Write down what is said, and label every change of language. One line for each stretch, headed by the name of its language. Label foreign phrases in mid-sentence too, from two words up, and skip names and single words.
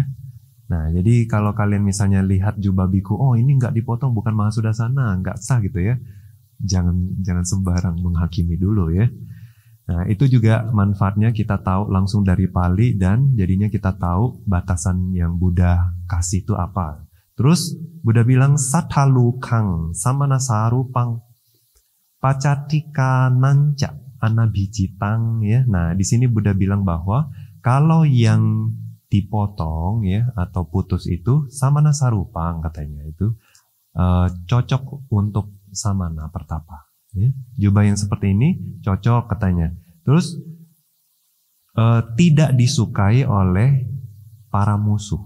Indonesian: Nah, jadi kalau kalian misalnya lihat jubah biku, oh ini nggak dipotong, bukan Mahasudasana, nggak sah gitu ya. Jangan sembarang menghakimi dulu ya. Nah, itu juga manfaatnya kita tahu langsung dari Pali, dan jadinya kita tahu batasan yang Buddha kasih itu apa. Terus Buddha bilang
Pali: sathalukang samana sarupang pacatika nanca anabhijitang ya.
Indonesian: Nah, di sini Buddha bilang bahwa kalau yang dipotong ya atau putus itu
Pali: samana sarupang
Indonesian: katanya itu cocok untuk samana pertapa. Ya. Jubah yang seperti ini cocok katanya. Terus tidak disukai oleh para musuh.